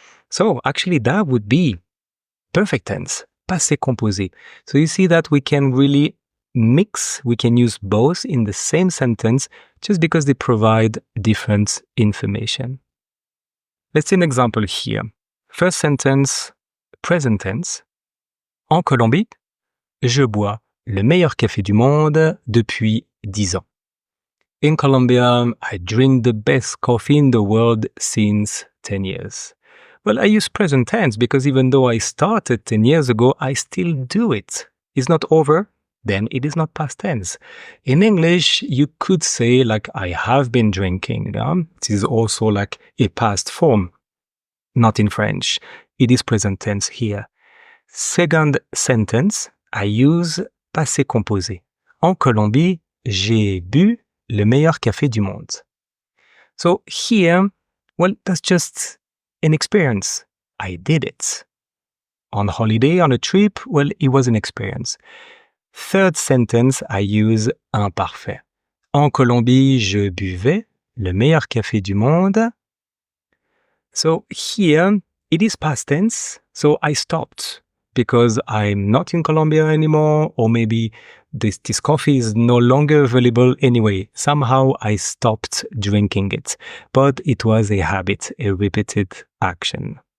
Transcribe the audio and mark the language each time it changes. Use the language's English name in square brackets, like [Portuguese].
[English] So actually that would be perfect tense, passé composé. So you see that we can really mix. We can use both in the same sentence just because they provide different information. Let's see an example here. First sentence, present tense. [French] En Colombie, je bois le meilleur café du monde depuis 10 ans. [English] In Colombia, I drink the best coffee in the world since 10 years. Well, I use present tense because even though I started 10 years ago, I still do it. It's not over, then it is not past tense. In English, you could say like I have been drinking. It is also like a past form. Not in French. It is present tense here. Second sentence, I use passé composé. [French] En Colombie, j'ai bu le meilleur café du monde. [English] So here, well, that's just an experience. I did it. On holiday, on a trip, well, it was an experience. Third sentence, I use imparfait. [French] En Colombie, je buvais le meilleur café du monde. [English] So here, it is past tense, so I stopped because I'm not in Colombia anymore, or maybe this coffee is no longer available anyway. Somehow I stopped drinking it, but it was a habit, a repeated action.